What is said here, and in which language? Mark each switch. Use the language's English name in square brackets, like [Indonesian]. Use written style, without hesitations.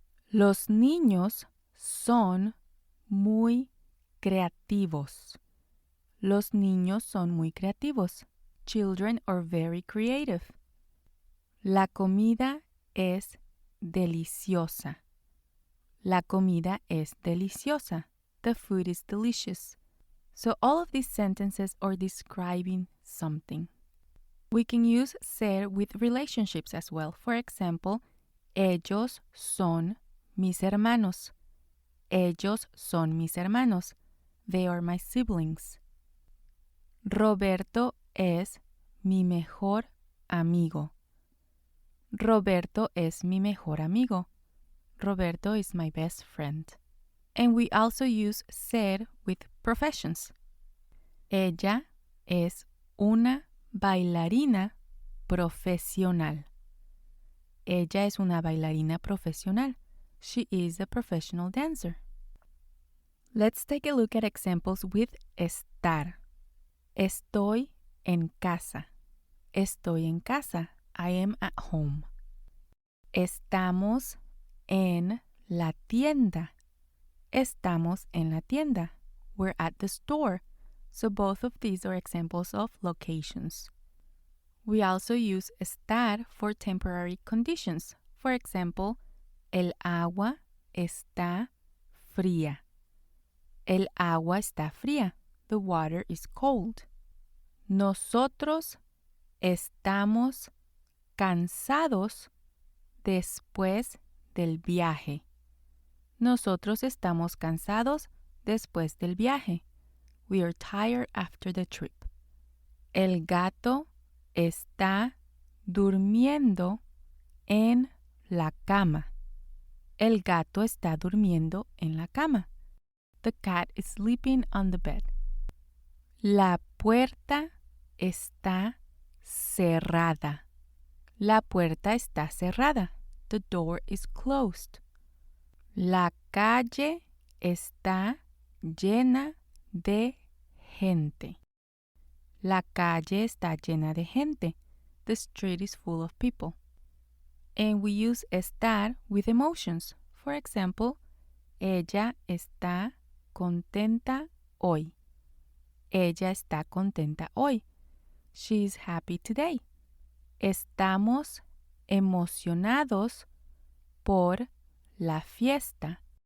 [Spanish] Los niños son muy creativos. Los niños son muy creativos. [English] Children are very creative. [Spanish] La comida es deliciosa. La comida es deliciosa. [English] The food is delicious. So all of these sentences are describing something. We can use ser with relationships as well. For example, [Spanish] ellos son mis hermanos. Ellos son mis hermanos. [English] They are my siblings. [Spanish] Roberto es mi mejor amigo. Roberto es mi mejor amigo. [English] Roberto is my best friend. And we also use ser with professions. [Spanish] Ella es una bailarina profesional. Ella es una bailarina profesional. [English] She is a professional dancer. Let's take a look at examples with estar. [Spanish] Estoy en casa. Estoy en casa. [English] I am at home. [Spanish] Estamos en la tienda. Estamos en la tienda. [English] We're at the store. So both of these are examples of locations. We also use estar for temporary conditions. For example, [Spanish] el agua está fría. El agua está fría. [English] The water is cold. [Spanish] Nosotros estamos cansados después del viaje. Nosotros estamos cansados después del viaje. [English] We are tired after the trip. [Spanish] El gato está durmiendo en la cama. El gato está durmiendo en la cama. [English] The cat is sleeping on the bed. [Spanish] La puerta está cerrada. La puerta está cerrada. [English] The door is closed. [Spanish] La calle está llena de gente. La calle está llena de gente. [English] The street is full of people. And we use estar with emotions. For example, [Spanish] ella está contenta hoy. Ella está contenta hoy. [English] She is happy today. [Spanish] Estamos emocionados por la fiesta.